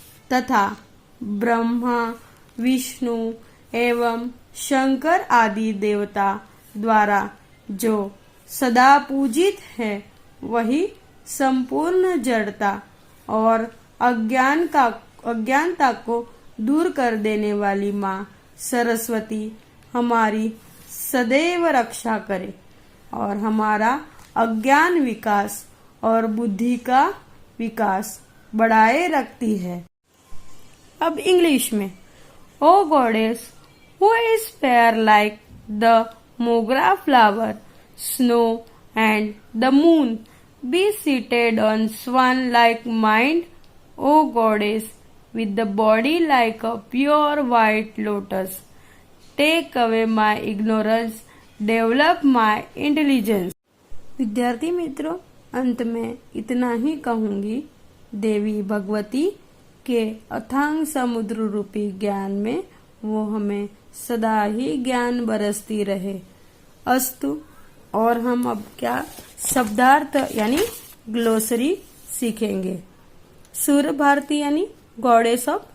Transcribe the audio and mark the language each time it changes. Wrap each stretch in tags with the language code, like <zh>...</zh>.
<hi>तथा ब्रह्मा, विष्णु एवं शंकर आदि देवता द्वारा जो सदा पूजित है, वही संपूर्ण जड़ता और अज्ञानता को दूर कर देने वाली माँ सरस्वती हमारी सदैव रक्षा करे और हमारा अज्ञान विकास और बुद्धि का विकास बढ़ाए रखती है। अब इंग्लिश में,</hi> <en>O goddess who is fair like the mogra flower, snow and the moon, be seated on swan like mind, O goddess with the body like a pure white lotus, take away my ignorance, develop my intelligence।</en> <hi>विद्यार्थी मित्रों, अंत में इतना ही कहूंगी, देवी भगवती के अथांग समुद्र रूपी ज्ञान में वो हमें सदा ही ज्ञान बरसती रहे। अस्तु। और हम अब क्या शब्दार्थ यानी ग्लोसरी सीखेंगे। सूर्य भारती यानी गॉडेस ऑफ</hi>